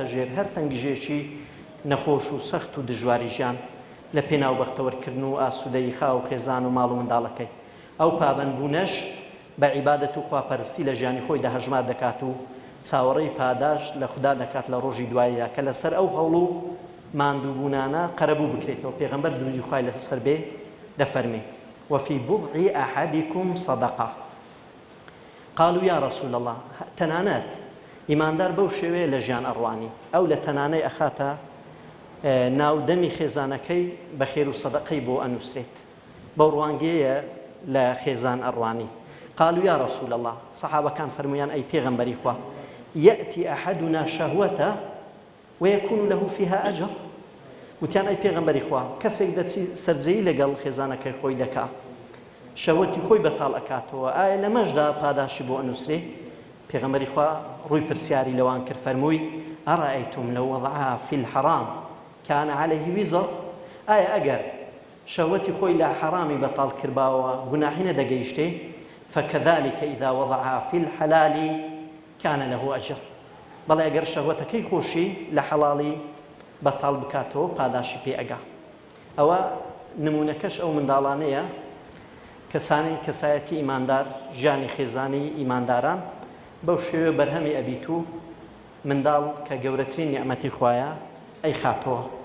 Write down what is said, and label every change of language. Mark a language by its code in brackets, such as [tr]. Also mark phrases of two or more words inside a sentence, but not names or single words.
[ckb] ژێر هەر تەنگژێکی نەخۆش و سەخت و دژواری ژیان لە پێناو بەختەوەرکردن و ئاسوودەی خاو خێزان و ماڵ و منداڵەکەی ئەو پابەندبوونەش بە عیبادەت و خواپەرستی لە ژیانی خۆی داهەژمار دەکات و چاوەڕێی پاداش لە خوددا دەکات لە ڕۆژی دواییدا کە لەسەر ئەو هەوڵ و ماندووبوونانە قەرەبوو بکرێتەوە پێغەمبەر درودی خوای لەسەر بێ دەفەرمێ [ar] وفي بضع أحدكم صدقة قالوا يا رسول الله [ckb] تنانات ئیماندار بەو شێوەیە لە ژیان ئەڕوانی ئەو لە تەنانەی ئەخاتە ناودەمی خێزانەکەی بە خێر و سەدەقەی بۆ ئەنووسرێت بەو ڕوانگەیە لە خێزان ئەڕوانی [ar] قالوا يا رسول الله [ckb] صحابەکان فەرمویان ئەی پێغەمبەری خوا [ar] يأتي أحدنا شهوته ويكون له فيها أجر [ckb] وتیان ئەی پێغەمبەری خوا کەسێک دەچی سەرجەیی لەگەڵ خێزانەکەی خۆی دەکا شەوەتی خۆی بەتاڵ ئەکاتەوە ئایا لەمەشدا پاداشی بۆ ئەنووسرێ پێغەمبەری خوا ڕووی پرسیاری لەوان کرد فەرمووی ئەڕائەیتم لەو وەضعها [ar] في الحرام كان عليه وزر [ckb] ئایا ئەگەر شەوەتی خۆی لە حەرامی بەتاڵ کردباوە گوناحی نەدەگەیشتێ [ar] فكذلك إذا وضعها في الحلال كان له أجر [ckb] بەڵێ ئەگەر شەوەتەکەی خۆشی لە حەڵاڵی بەتاڵ بکاتەوە پاداشی پێ ئەگا ئەوە نمونەکەش ئەو منداڵانەیە کەسانی کەسایەتی ئیماندار ژیانی خێزانی ئیمانداران بەو شێوە بەرهەمی ئەبیت و منداڵ کە گەورەترین نیعمەتی خوایە ئەی خاتەوە